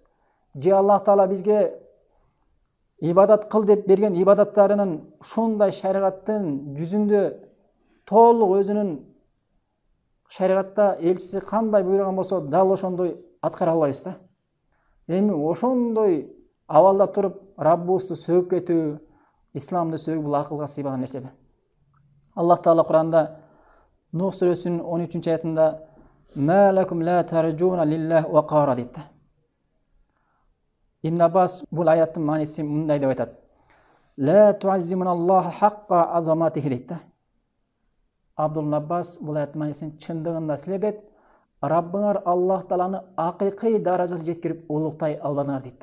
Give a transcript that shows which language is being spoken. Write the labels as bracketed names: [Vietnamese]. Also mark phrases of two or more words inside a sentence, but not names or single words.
[Kyrgyz] Же Аллах Таала бизге ибадат кыл деп берген ибадаттарынын ушундай шариғаттын жүзүндө толук өзүнүн шариғатта элчиси кандай буйруган болсо дал ошондой аткара албайбыз да. Эми ошондой абалда туруп Раббыбызды сөөгүп кетүү, исламды сөөгүү бул акылга сыйбаган нерсе да. Аллах Таала Куранда Нух сүрөсүнүн 13-аятында [Arabic] "ما لكم لا ترجون لله وقارا" [Kyrgyz] дейт. Ибн Аббас бул аяттын маанисин мындай деп айтат: [Arabic] "لا تعظمون الله حق عظمته" [Kyrgyz] дейт. Абдулла Аббас бул аяттын маанисин чындыгында силер дейт, Раббыңар Аллах Тааланы акыйкый даражасына жеткирип улуктай албадыңар дейт.